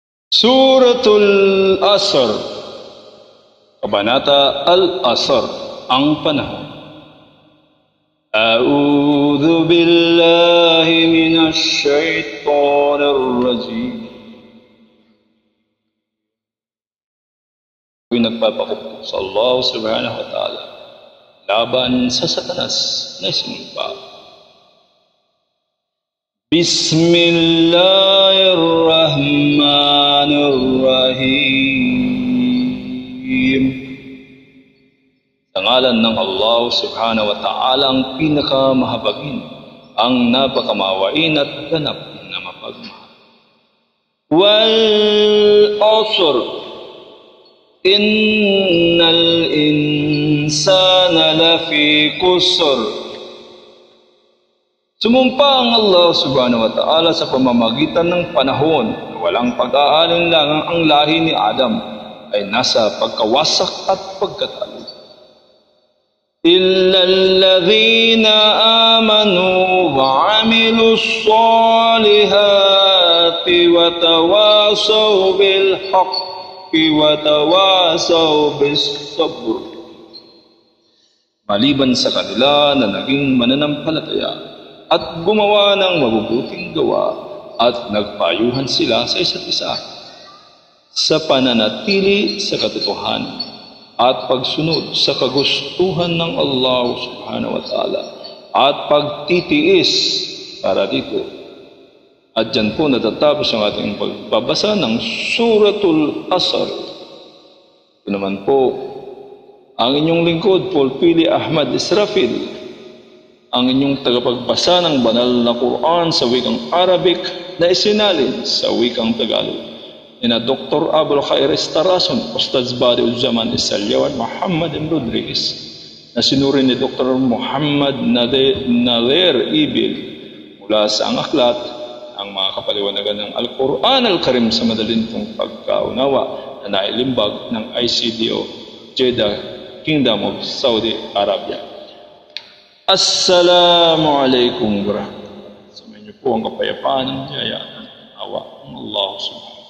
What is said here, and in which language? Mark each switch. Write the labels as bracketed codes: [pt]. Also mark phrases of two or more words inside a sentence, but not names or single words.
[tl] Suratul Asr, Kabanata Al-Asr, ang panahon. [ar] أعوذ بالله من الشيطان الرجيم. [tl] Nagpapakupok sa Allah [ar] سبحانه وتعالى [tl] laban sa Satanas na sinumpa. [ar] بسم الله الرحمن الرحيم. [tl] Sa ngalan ng Allah [ar] سبحانه وتعالى, [tl] ang pinakamahabagin, ang napakamawain at ganap na mapagmahal. [ar] والعصر، إن الإنسان لفي خسر. [tl] Sumumpa ang Allah [ar] سبحانه وتعالى [tl] sa pamamagitan ng panahon na walang pag-aalinlangang ang lahi ni Adam ay nasa pagkawasak at pagkatalo. [ar] إلا الذين آمنوا وعملوا الصالحات وتواصوا بالحق وتواصوا بالصبر. [tl] Maliban sa kanila na naging mananampalataya at gumawa ng mabubuting gawa at nagpayuhan sila sa isa't isa sa pananatili sa katotohanan at pagsunod sa kagustuhan ng Allah [ar] سبحانه وتعالى [tl] at pagtitiis para dito. At dyan po natatapos ang ating pagbabasa ng Suratul Asr. Ito naman po ang inyong lingkod, Paul Pili Ahmad Israfil, ang inyong tagapagbasa ng banal na Quran sa wikang Arabic na isinalin sa wikang Tagalog. Ina Dr. Abul Khair Estarason, Ustaz Badi Uzzaman Isalyawan Muhammad M. Rodriguez, na sinuri ni Dr. Muhammad Nader Ibil mula sa ang aklat, ang mga kapaliwanagan ng Al-Quran Al-Karim sa madalintong pagkaunawa na nailimbag ng ICDO, Jeddah, Kingdom of Saudi Arabia. [ar] السلام عليكم ورحمة الله وبركاته. [tl] Sa inyo po ang kapayapaan ng jaya ng awa ng Allah subhanahu